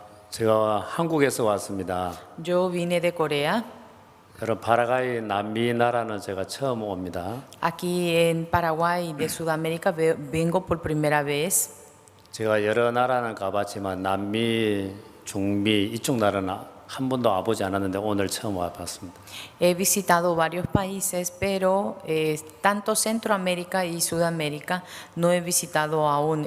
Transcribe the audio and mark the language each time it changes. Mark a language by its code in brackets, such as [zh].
[ko] 제가 한국에서 왔습니다. [es] Yo vine de Corea. [ko] 여러분 파라과이 남미 나라는 제가 처음 옵니다. [es] Aquí en Paraguay de Sudamérica vengo por primera vez. [ko] 제가 여러 나라는 가봤지만 남미, 중미 이쪽 나라는 한 번도 와보지 않았는데 오늘 처음 와봤습니다. [es] He visitado varios países, pero tanto Centroamérica y Sudamérica no he visitado aún.